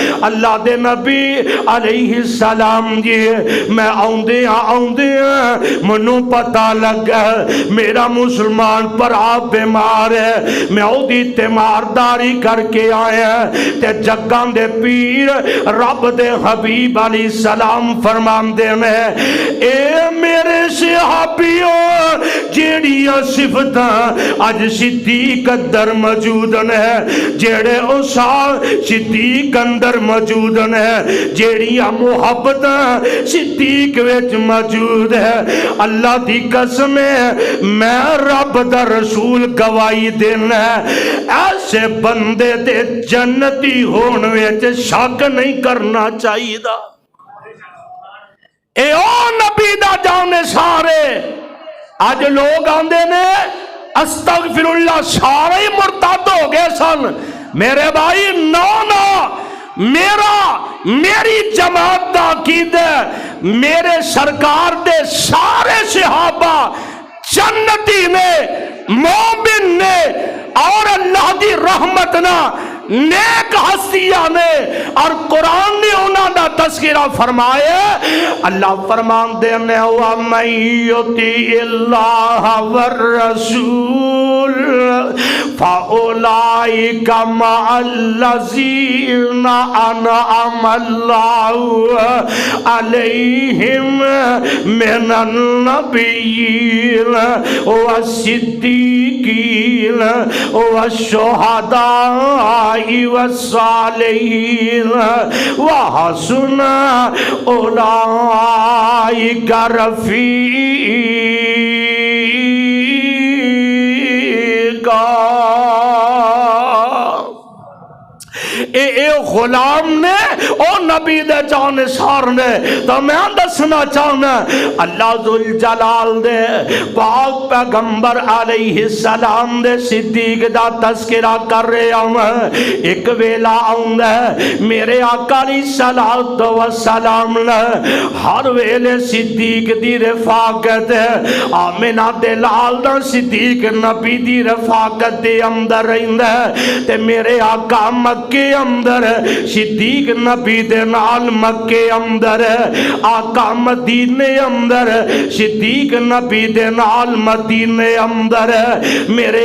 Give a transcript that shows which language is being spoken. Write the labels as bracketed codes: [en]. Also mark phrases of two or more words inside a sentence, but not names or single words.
[pa] اللہ دے نبی علیہ السلام جی میں آؤندے منوں پتہ لگا میرا مسلمان بھرا بیمار ہے، میں اودی تیمارداری کر کے آیا تے جگاں دے پیر رب دے حبیب علیہ السلام فرماندے نے اے میرے صحابیوں جیڑیاں صفتاں اج صدیق اندر موجود ہیں، جیڑے اصحاب صدیق اندر موجود ہیں، جیڑیاں محبتاں صدیق وچ موجود ہے، اللہ دی قسم ہے میں رب دا رسول گواہی دینا ہے ایسے بندے دے جنتی ہون وچ شک نہیں کرنا چاہیے دا۔ اے او نبی دا جانے سارے آج لوگ آندے نے [ar] استغفر اللہ [pa] سارے ہی مرتد ہو گئے سن، میرے بھائی میری جماعت دا عقیدہ میرے سرکار دے سارے صحابہ جنتی نے، مومن نے اور اللہ دی رحمت نہ نیک ہستیاں نے، اور قرآن نے انہاں دا تذکرہ فرمایا۔ اللہ فرمان دے نے [ar] وَمَن يُطِعِ اللَّهَ وَالرَّسُولَ فَأُولَٰئِكَ مَعَ الَّذِينَ أَنْعَمَ اللَّهُ عَلَيْهِمْ مِنَ النَّبِيِّينَ وَالصِّدِّيقِينَ وَالشُّهَدَاءِ والصالحين وحسن أولئك رفيقا۔ [pa] اے غلام نے او نبی دے جانشار نے تو میں دسنا چاہنا اللہ ذوالجلال دے پاک پیغمبر علیہ السلام دے صدیق دا تذکرہ کر رہے ہوں۔ ایک ویلا آؤں ہے میرے آقا علیہ السلام نے ہر ویلے صدیق دی رفاقت ہے، آمنہ دے لال دا صدیق نبی دی رفاقت دے اندر رہندہ ہے تے میرے آقا مکے اندر صدیق نبی دے نال مکے اندر، آقا مدینے اندر صدیق نبی دے نال مدینے اندر، میرے